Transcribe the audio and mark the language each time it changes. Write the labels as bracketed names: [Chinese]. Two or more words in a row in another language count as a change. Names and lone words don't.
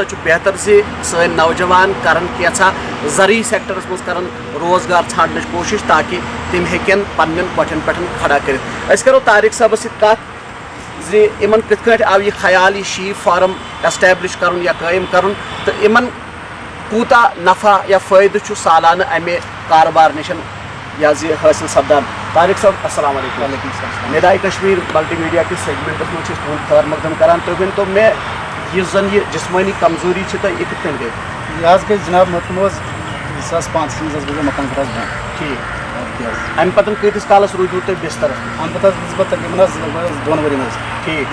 [Kashmiri] چھُ بہتر سٲنۍ نوجوان کرن کینٛژھا زرعی سیکٹرس منٛز کرن روزگار ژھانڈنٕچ کوٗشش تاکہِ تِم ہیٚکن پننٮ۪ن کۄٹھٮ۪ن پٮ۪ٹھ کھڑا کٔرِتھ أسۍ کرو طارق صٲبس سۭتۍ کتھ یِمن کِتھ کٲٹھۍ آو یہِ خیال یہِ [English] sheep farm [Kashmiri] ایسٹیبلش کرُن یا قٲیِم کرُن تہٕ یِمن کوٗتاہ نفع یا فٲیدٕ چھُ سالانہٕ امہِ کاربار نِش حٲصِل سپدان طارق صٲب [Arabic] السلام علیکم وعلیکم السلام [Kashmiri] ندائے کشمیر [English] multi media [Kashmiri] کِس سیگمنٹس منٛز چھِ أسۍ تُہُنٛد خٲر مقدم کران تُہۍ ؤنۍتو مےٚ یُس زن یہِ جسمٲنی کمزوری چھِ تۄہہِ یہِ کِتھ کٔنۍ گٔے یہِ حظ گٔے جناب مےٚ تھوٚو حظ 2005 منٛز حظ گوٚو مےٚ مکان خٲطرٕ حظ بنٛد ٹھیٖک امہِ پتہٕ کۭتِس کالس روٗدوٕ تُہۍ بسترس اَمہِ پتہٕ حظ گوٚژھ بہٕ تقریٖبن حظ لگ بگ 2 ؤرین حظ ٹھیٖک